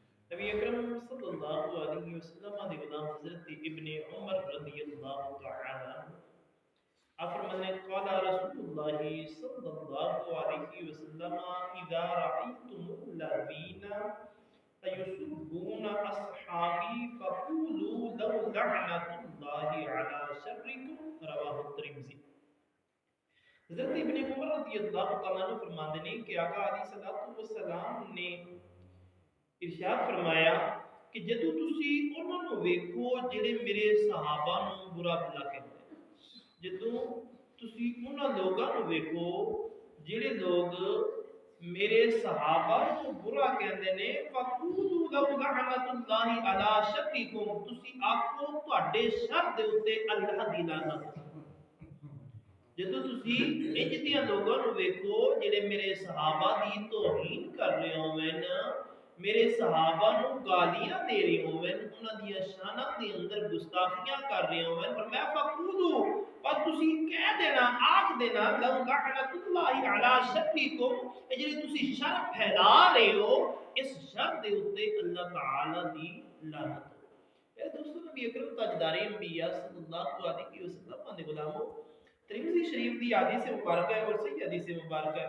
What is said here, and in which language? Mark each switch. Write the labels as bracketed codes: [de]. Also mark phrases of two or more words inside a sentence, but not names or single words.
[pa] نبی اکرم [ar] صلی اللہ علیہ وسلم [pa] دے غلام حضرت ابن عمر [ar] رضی اللہ تعالی عنہ [pa] آپ فرماتے ہیں [ar] قال رسول اللہ صلی اللہ علیہ وسلم اذا رأيتم الذين يسبون اصحابي فقولوا لو لعنة الله على شركم [pa] رواه الترمذی۔ حضرت ابن عمر [ar] رضی اللہ تعالیٰ عنہ [pa] فرماتے ہیں کہ آقا [ar] علیہ الصلوۃ والسلام [pa] نے ارشاد فرمایا کہ جدو تسی انہوں نے ویکھو جڑے میرے صحابہ نو برا بھلا کہتے ہیں، جدو تسی انہوں لوگوں نے ویکھو جڑے لوگ میرے صحابہ کو برا کہندے نے [ar] فقولوا لو لعنت اللہ علی شرکم، [pa] تسی آکھو تواڈے شر دے اوتے اللہ دی لعنت۔ جدو تسی انج دیاں لوگوں نو ویکھو جڑے میرے صحابہ دی توہین کر رہے ہوویں، میرے صحابہ نو گالیاں دے رہے ہوویں، انہاں دی شاناں دے اندر گستاخیاں کر رہے ہوویں، فرمایا فقولوا، اور تسی کہہ دینا آکھ دینا [ar] لو لعنت اللہ علی شرکم، [pa] جڑی تسی شر پھیلا رہے ہو اس شر دے اوتے اللہ تعالی دی لعنت۔ اے دوستو، نبی اکرم تاجدار انبیاء [ar] صلی اللہ علیہ وسلم [pa] دے غلاموں، ترمذی شریف دی حدیث مبارکہ ہے اور صحیح حدیث مبارکہ ہے۔